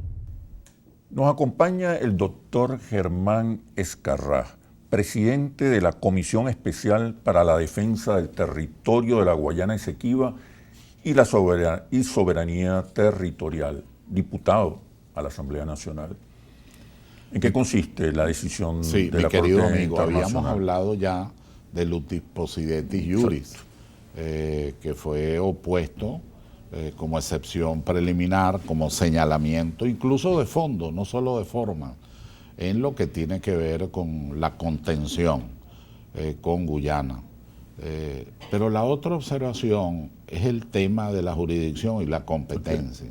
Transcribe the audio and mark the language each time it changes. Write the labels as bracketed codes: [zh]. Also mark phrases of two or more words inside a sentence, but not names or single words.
[es] Nos acompaña el doctor Germán Escarrá, presidente de la Comisión Especial para la Defensa del Territorio de la Guayana Esequiba y la soberanía territorial, diputado a la Asamblea Nacional. ¿En qué consiste la decisión de la Corte Internacional? Sí, mi querido amigo, habíamos hablado ya del [la] utis possidetis iuris, [es] que fue opuesto como excepción preliminar, como señalamiento, incluso de fondo, no solo de forma, en lo que tiene que ver con la contención con Guyana. Pero la otra observación es el tema de la jurisdicción y la competencia.